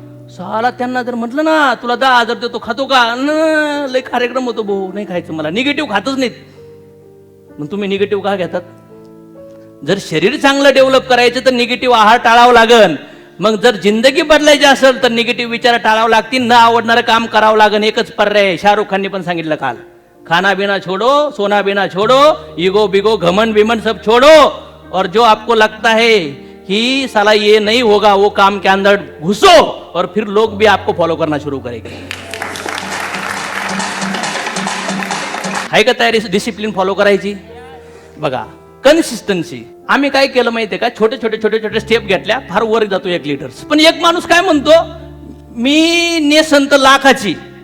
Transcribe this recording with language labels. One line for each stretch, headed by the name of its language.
Marathi: साला त्यांना जर म्हटलं ना तुला 10,000 देतो, खातो का? लय कार्यक्रम होतो भाऊ, नाही खायचं मला. निगेटिव्ह खातच नाहीत. मग तुम्ही निगेटिव्ह का घेतात? जर शरीर चांगलं डेव्हलप करायचं तर निगेटिव्ह आहार टाळावं लागन. मग जर जिंदगी बदलायची असेल तर निगेटिव्ह विचार टाळावं लागतील, न आवडणारं काम करावं लागेल. एकच पर्याय, शाहरुख खानने पण सांगितलं काल,
Hindi: खाना बिना छोड़ो, सोना बिना छोड़ो, ईगो बिगो घमंड बिमंड सब छोड़ो, और जो आपको लगता है कि साला ये नहीं होगा, वो काम के अंदर घुसो, और फिर लोग भी आपको फॉलो करना शुरू करेंगे.
Marathi: आहे का तयारी डिसिप्लिन फॉलो करायची? बघा, कन्सिस्टन्सी. आम्ही काय केलं माहितीये का? छोटे छोटे स्टेप घेतल्या, फार वर जातो 1 लिटर. पण एक माणूस काय म्हणतो, मी नेसंत लाखाची.